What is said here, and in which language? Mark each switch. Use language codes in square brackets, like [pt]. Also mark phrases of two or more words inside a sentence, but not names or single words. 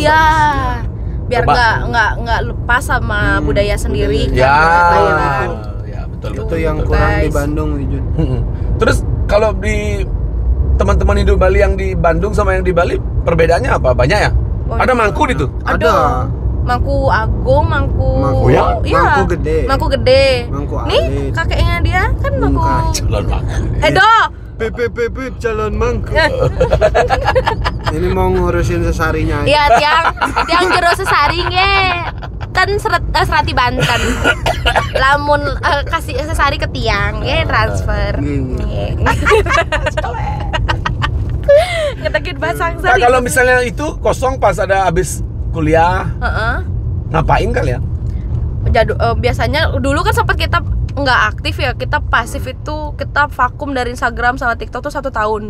[id] Iya. Biar Coba. nggak lepas sama budaya sendiri Ya. kan, Thailand. Ya, betul Itu betul. yang betul. kurang di Guys. Bandung Wijun. Terus kalau di teman-teman Hindu Bali yang di Bandung sama yang di Bali perbedaannya apa? Banyak ya? Oh, Ada mangku itu? Ada. Mangku Agung, mangku. Mangku ya? Iya. Mangku gede. Mangku gede. Mangku Nih alit. kakeknya dia kan mangku. Calon mangku. Edo. Pip calon mangku. Ini mau ngurusin sesarinya aja. Iya, [ban] tiang jero sesaring ye. Kan serati Banten. Lamun kasih sesari ke tiang, ye transfer. [id] Gini. Ngetekin bahasa Nah, sari. kalau misalnya itu kosong pas ada habis kuliah, Heeh. ngapain kalian? Biasanya dulu kan sempat kita nggak aktif ya, kita pasif itu, kita vakum dari Instagram sama TikTok tuh 1 tahun.